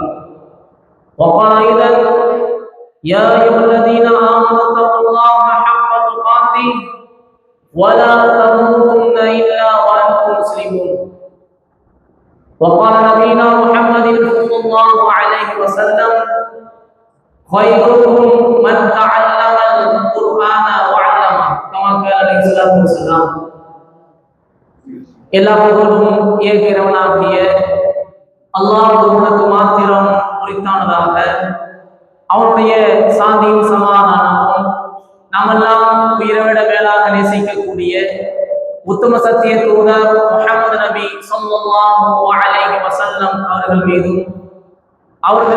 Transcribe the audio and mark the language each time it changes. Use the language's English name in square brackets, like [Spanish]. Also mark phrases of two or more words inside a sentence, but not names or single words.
[Arabic] وقائلا: يا أيها الذين آمنوا اتقوا الله حق تقاته ولا تموتن إلا وأنتم مسلمون. وقال نبينا محمد صلى الله عليه وسلم: خيركم من تعلم القرآن وعلمه كما قال عليه الصلاة والسلام. [Tamil] எல்லா புகழும் ஏகிறவனாகிய அல்லாஹ் ஒருவனுக்கு மாத்திரம் உரித்தானதாக, அவனுடைய சாந்தியும் சமாதானமும் நாமெல்லாம் உயிரை மேலாக நேசிக்கக்கூடிய உத்தம சத்திய தூதர் முஹம்மது நபி [Arabic] صلى الله عليه وسلم [Tamil] அவர்கள் மீதும், அவர்களை